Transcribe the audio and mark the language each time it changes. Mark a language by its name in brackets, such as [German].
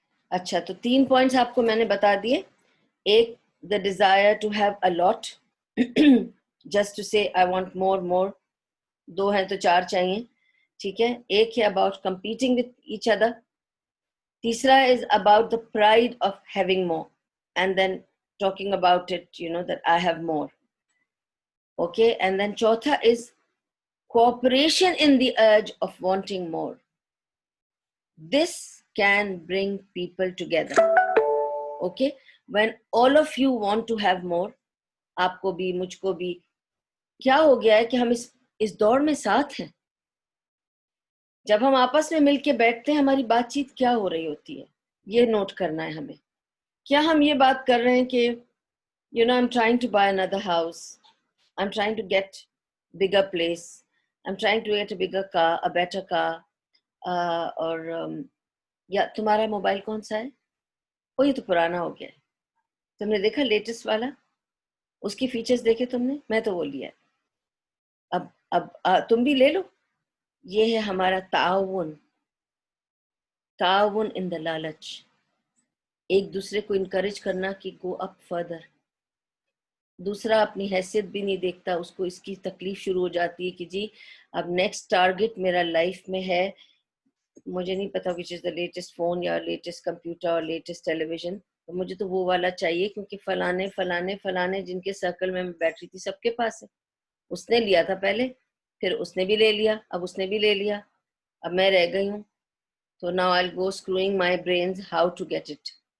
[Urdu] اچھا، تو 3 پوائنٹس آپ کو میں نے بتا دیے. [English] ایک، the desire to have a lot just to say I want more. [Urdu] 2 ہیں تو 4 چاہیے. ٹھیک ہے. ایک ہے [English] about competing with each other. تیسرا is about the pride of having more and then talking about it, that I have more. Okay. And then چوتھا is cooperation in the urge of wanting more. This can bring people together. Okay. When all of you want to have more, [Urdu] آپ کو بھی مجھ کو بھی کیا ہو گیا ہے کہ ہم اس دوڑ میں ساتھ ہیں. جب ہم آپس میں مل کے بیٹھتے ہیں ہماری بات چیت کیا ہو رہی ہوتی ہے، یہ نوٹ کرنا ہے ہمیں. کیا ہم یہ بات کر رہے ہیں کہ [English] I'm trying to buy another house, I'm trying to get bigger place, I'm trying to get a bigger car, a better car, [Urdu] اور یا تمہارا موبائل کون سا ہے؟ یہ تو پرانا ہو گیا ہے. تم نے دیکھا لیٹسٹ والا، اس کی فیچرز دیکھے تم نے؟ میں تو وہ لیا ہے. اب تم بھی لے لو. یہ ہے ہمارا تعاون [English] in the [Urdu] لالچ. ایک دوسرے کو انکریج کرنا کہ [English] Go up further. [Urdu] دوسرا اپنی حیثیت بھی نہیں دیکھتا، اس کو اس کی تکلیف شروع ہو جاتی ہے کہ جی اب نیکسٹ ٹارگٹ میرا لائف میں ہے، مجھے نہیں پتا [English] which is the latest phone [Urdu] یا لیٹسٹ کمپیوٹر اور لیٹسٹ ٹیلی ویژن. مجھے تو وہ والا چاہیے کیونکہ فلانے جن کے سرکل میں بیٹھ رہی تھی سب کے پاس ہے. اس نے لیا تھا پہلے، پھر اس نے بھی لے لیا، اب اس نے بھی لے لیا، اب میں رہ گئی ہوں. [English] تو now I'll go screwing my brains how to get it.